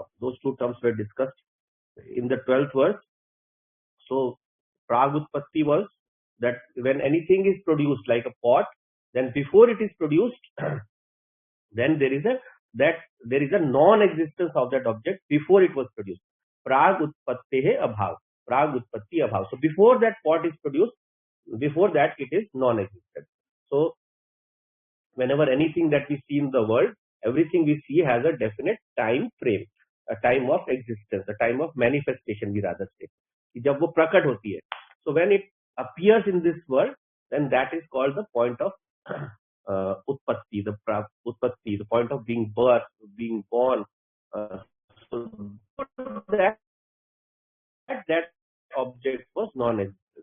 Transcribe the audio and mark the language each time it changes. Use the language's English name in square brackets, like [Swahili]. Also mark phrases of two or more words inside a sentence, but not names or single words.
[English] Those 2 terms were discussed in the 12th verse. So [Sanskrit] प्राग् उत्पत्ति [English] was that when anything is produced like a pot, then before it is produced, then there is a non-existence of that object before it was produced. [Sanskrit] प्राग् उत्पत्तेः अभावः। प्राग् उत्पत्ति अभावः. [English] So before that pot is produced, before that it is non-existent. So whenever anything that we see in the world, everything we see has a definite time frame, a time of existence, a time of manifestation, we rather say. [Hindi] जब वो प्रकट होती है. [English] So when it appears in this world, then that is called the point of utpatti, the point of being birth, being born. So that object was non-existent.